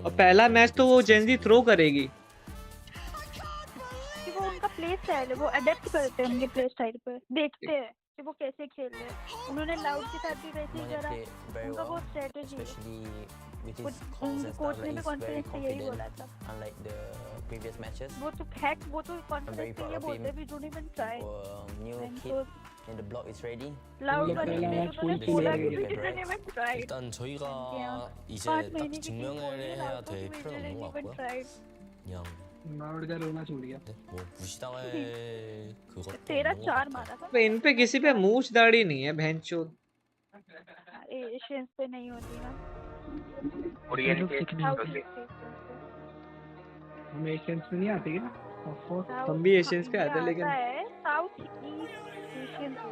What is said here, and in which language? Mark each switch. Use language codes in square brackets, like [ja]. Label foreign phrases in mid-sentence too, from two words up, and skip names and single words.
[hi] और पहला मैच तो वो जेनजी थ्रो करेगी। कि वो उनका [en] play style [hi] है, वो अडेप्ट करते हैं उनके [en] play style [hi] पे, देखते हैं कि वो कैसे खेल रहे हैं। उन्होंने लाउड के साथ भी वैसे ही करा, उनका वो स्ट्रेटजी है। कोच ने भी कॉन्फिडेंस से यही बोला था। [en] unlike the previous matches. [hi] वो तो हैक, वो तो कॉन्फिडेंस से ये बोलते भी [en] don't even try. New kid in the block is ready. [hi] लाउड वाले ने तो उन्होंने बोला कि भी [en] don't even try. [ko] 일단 저희가 이제 5 딱 [hi] महीने की [ko] 증명을 해야 될 필요는 없는 것 같고요. 그냥 [hi] नारुतो का रोना छूट गया। [ko] 뭐 무시당할 그것도 [hi] तेरा [ko] 없는 것 4 같아요. [hi] मारा था। पे इन पे किसी पे मूछ दाढ़ी नहीं है भैंचोद। एशियंस पे नहीं होती ना। कोरियन के हम एशियंस में नहीं आते क्या? हम भी एशियंस पे आते, लेकिन [en] South East Asian